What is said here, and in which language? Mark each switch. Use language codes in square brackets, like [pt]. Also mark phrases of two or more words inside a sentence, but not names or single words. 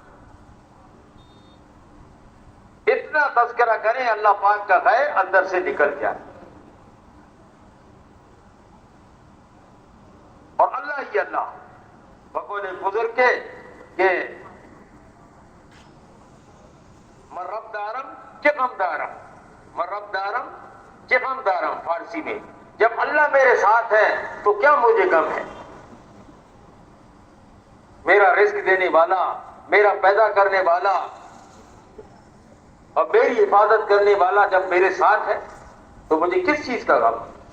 [ur] اتنا تذکرہ کریں اللہ پاک کا غیر اندر سے نکل جائے، اور اللہ ہی اللہ. بقول بزرگ کے کہ [fa] مرب دارم چغم دارم، مرب دارم چغم دارم. [ur] فارسی میں جب اللہ میرے ساتھ ہے تو کیا مجھے غم ہے. میرا رزق دینے والا، میرا پیدا کرنے والا، اور میری حفاظت کرنے والا جب میرے ساتھ ہے تو مجھے کس چیز کا غم؟